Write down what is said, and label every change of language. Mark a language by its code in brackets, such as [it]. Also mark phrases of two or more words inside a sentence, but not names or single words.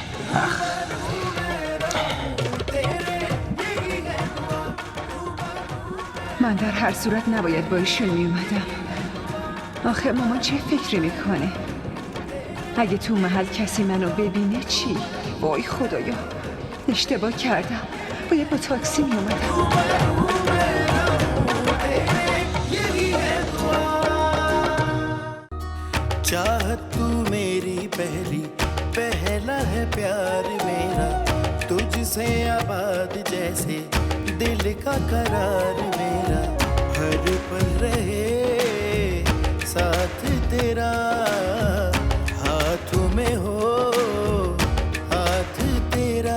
[fa] من در هر صورت نباید با ایشون میومدم. آخه مامان چه فکری میکنه؟ اگه تو محل کسی منو ببینه چی؟ وای خدایا، اشتباه کردم، باید با تاکسی میومدم. [hi] चाहत तू मेरी पहला है प्यार मेरा, तुझसे आबाद जैसे दिल का करार मेरा, हर पल रहे साथ तेरा, हाथों में हो हाथ तेरा।